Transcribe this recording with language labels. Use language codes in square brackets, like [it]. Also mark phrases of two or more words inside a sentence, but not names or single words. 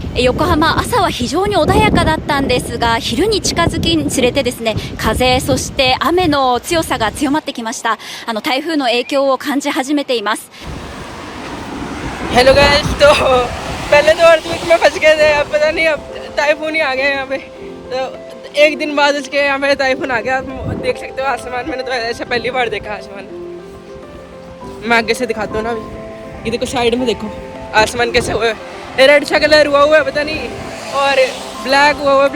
[ja] 横浜、朝は非常に穏やかだったんですが、昼に近づきにつれてですね、風、そして雨の強さが強まってきました。台風の影響を感じ始めています。 [en] hello guys, [hi] तो पहले तो अर्थक्वेक में फंस गए थे, अब पता नहीं अब टाइफून ही आ गए यहाँ पे। तो एक दिन बाद उसके यहाँ पे टाइफून आ गया। आप देख सकते हो आसमान, मैंने तो ऐसा पहली बार देखा आसमान। मैं आगे से दिखाता हूँ ना अभी, ये देखो साइड में देखो आसमान कैसे हुआ है, रेड सा कलर हुआ है पता नहीं, और ब्लैक हुआ है।